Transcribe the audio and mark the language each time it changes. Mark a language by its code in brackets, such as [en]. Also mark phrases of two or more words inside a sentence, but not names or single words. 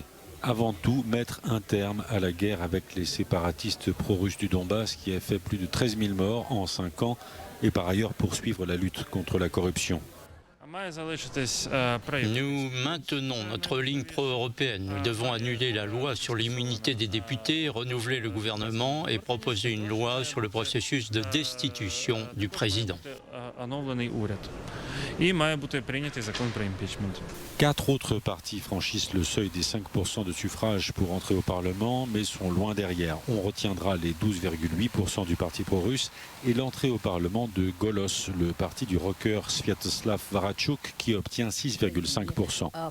[fr] Avant tout, mettre un terme à la guerre avec les séparatistes pro-russes du Donbass qui a fait plus de 13 000 morts en 5 ans et par ailleurs poursuivre la lutte contre la corruption. Nous maintenons notre ligne pro-européenne. Nous devons annuler la loi sur l'immunité des députés, renouveler le gouvernement et proposer une loi sur le processus de destitution du président. [uk] і має бути прийнятий закон про імпічмент. [fr] 4 autres partis franchissent le seuil des 5% de suffrage pour entrer au Parlement, mais sont loin derrière. On retiendra les 12,8% du parti pro-russe et l'entrée au Parlement de Golos, le parti du rocker Sviatoslav Varadchuk, qui obtient 6,5%.